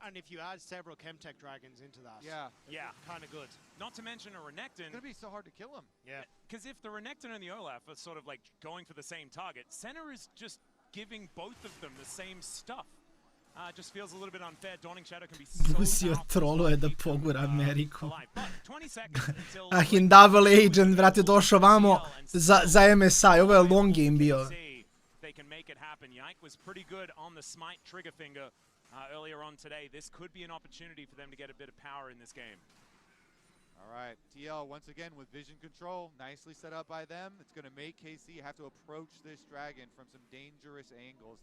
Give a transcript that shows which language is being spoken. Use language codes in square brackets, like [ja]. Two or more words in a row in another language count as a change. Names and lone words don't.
[en] And if you add several Chemtech Dragons into that, kind of good. Not to mention a Renekton. It's going to be so hard to kill him. Yeah. Because if the Renekton and the Olaf are sort of like going for the same target, Senna is just giving both of them the same stuff. Just feels a little bit unfair. Dawning Shadow can be so [sr] Busio troluje da pogura Ameriku. [en] 20 seconds until In double agent, [sr] vrate, došao vamo za MSI. Ovo je [en] long game [sr] bio. [en] They can make it happen. Yike was pretty good on the smite trigger finger earlier on today. This could be an opportunity for them to get a bit of power in this game. All right, TL once again with vision control, nicely set up by them. It's going to make KC have to approach this dragon from some dangerous angles.